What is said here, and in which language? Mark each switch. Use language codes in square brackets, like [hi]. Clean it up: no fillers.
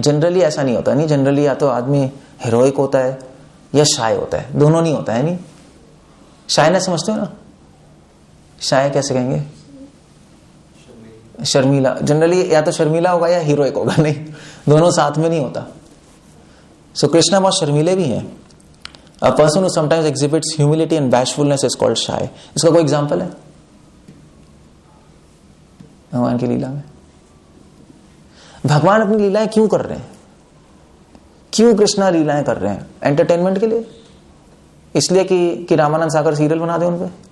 [hi] Generally ऐसा नहीं होता, नहीं जनरली या तो आदमी हीरोइक होता है या शाय होता है, दोनों नहीं होता है। नहीं शाय ना समझते हो ना, शाय कैसे कहेंगे? शर्मीला, जनरली या तो शर्मीला होगा या हीरोइक होगा, नहीं दोनों साथ में नहीं होता। सो कृष्णा बहुत शर्मीले भी हैं। [en] A person who sometimes exhibits humility and bashfulness is called shy. [hi] इसका कोई एग्जाम्पल है भगवान की लीला में? भगवान अपनी लीलाएं क्यों कर रहे हैं? क्यों कृष्णा लीलाएं कर रहे हैं? एंटरटेनमेंट के लिए? इसलिए कि रामानंद सागर सीरियल बना दे उन पे?